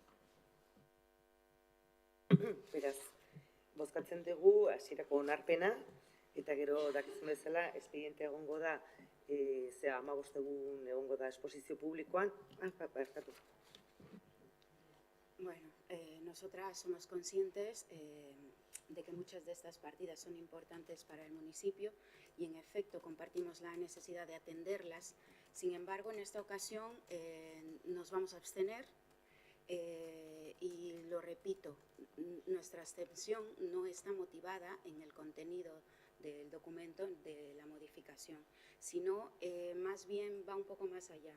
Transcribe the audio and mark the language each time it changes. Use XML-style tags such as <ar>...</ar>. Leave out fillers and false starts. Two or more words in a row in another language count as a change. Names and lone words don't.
<eu>Beraz, bozkatzen dugu hasierako onarpena, eta gero dakizun bezala, espediente egongo da, 15 egun egongo da esposizio publikoan, barkatu.</eu> <es>Bueno, nosotras somos conscientes de que muchas de estas partidas son importantes para el municipio y en efecto compartimos la necesidad de atenderlas. Sin embargo, en esta ocasión nos vamos a abstener y lo repito, nuestra abstención no está motivada en el contenido del documento de la modificación, sino más bien va un poco más allá.</es>